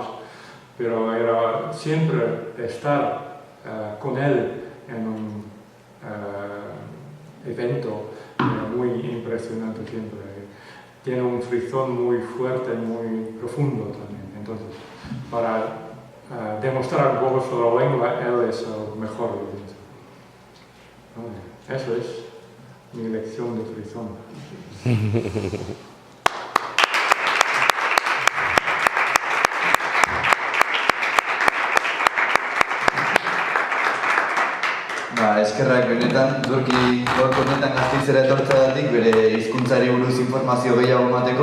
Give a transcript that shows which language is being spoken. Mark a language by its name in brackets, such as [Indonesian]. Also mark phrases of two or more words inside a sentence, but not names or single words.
[Spanish] Pero era siempre estar con él en un evento muy impresionante siempre. Tiene un frisón muy fuerte y muy profundo también. Entonces, para demostrar un poco sobre la lengua, él es el mejor de eso. Eso es mi lección de frisón. [Basque] Eskerrak benetan, Durki gaurko honetan Gasteizera etortzeagatik bere hizkuntzari buruz informazio gehiago emateko.